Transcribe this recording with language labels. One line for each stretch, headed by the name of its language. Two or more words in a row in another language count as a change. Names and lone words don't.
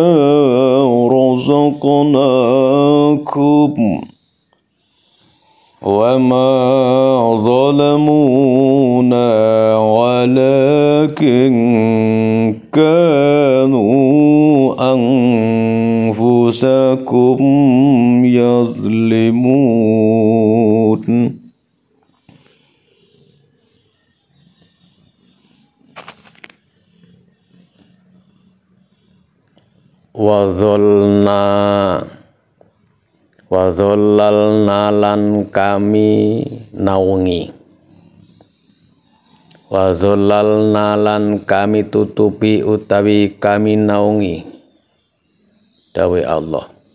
Arabic: رزقناكم وما ظلمونا ولكن كانوا أنفسكم يظلمون.
Javanese: Wadhallalna lan kami naungi, wadhallalna lan kami tutupi utawi kami naungi dawe Allah